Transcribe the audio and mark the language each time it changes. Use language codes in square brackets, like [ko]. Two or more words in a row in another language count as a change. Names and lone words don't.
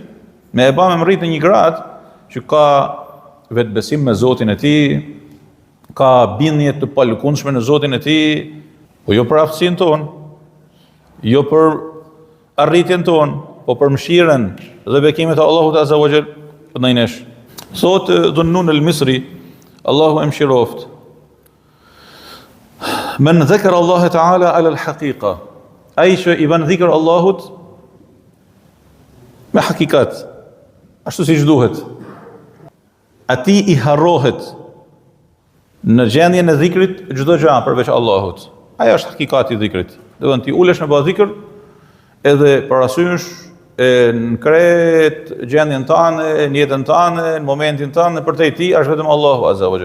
[sq] Me e ba me rrit në një grad që ka vetë besim me Zotin e tij, ka bindje të palëkundshme në Zotin e tij, Po jo për aftësinë tonë, jo për arritjen tonë, po për mëshirën dhe bekimet e Allahut [ar] عز وجل [sq] ndaj nesh. [ar] Thot Dhunnun al-Misri, [sq] Allahu e mëshiroft, [ar] من ذكر الله تعالى على الحقيقة, [sq] ai që i ban dhikr Allahut me hakikat, ashtu si duhet, ati i harrohet në gjendjen e dhikrit çdo gjë përveç Allahut. Aja është hakikati i dhikrit. Do të ti ulesh në baz dhikr edhe parasysh në kret gjendjen tënde, në jetën tënde, në momentin tënd, për te ti është vetëm Allahu [ar] عز وجل.